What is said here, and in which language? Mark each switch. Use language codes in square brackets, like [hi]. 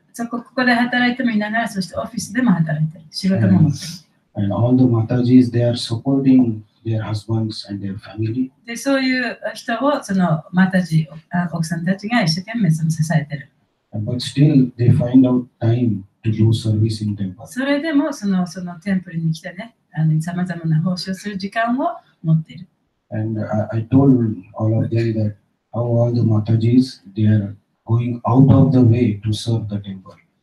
[ja] ここで働いてもいながら、そしてオフィスでも働いている。仕事も持っている。 [en] and all the Matajis, they are supporting their husbands and their family. [ja] で、そういう人をそのマタジ、奥さんたちが一生懸命支えている。 [en] But still, they find out time to do service in temple. [ja] それでもそのテンプルに来てね、さまざまな奉仕をする時間を持っている。 [en] And I told all of them that how all the Matajis, they are going out of the way to serve the temple.